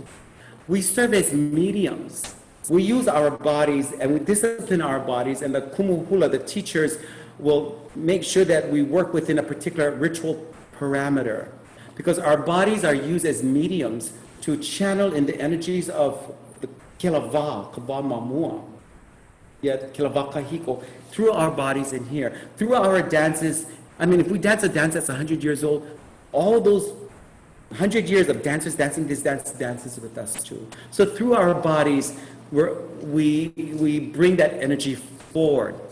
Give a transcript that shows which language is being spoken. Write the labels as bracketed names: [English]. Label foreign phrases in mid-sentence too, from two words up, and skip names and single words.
[English] We serve as mediums. We use our bodies and we discipline our bodies, and the [Hawaiian] kumu hula, [English] the teachers, will make sure that we work within a particular ritual parameter, because our bodies are used as mediums to channel in the energies of the [Hawaiian] kilava, kaba mamua, kilava kahiko, [English] through our bodies in here, through our dances. I mean, if we dance a dance that's 100 years old, all those 100 years of dancers dancing this dance dances with us too. So through our bodies, we bring that energy forward.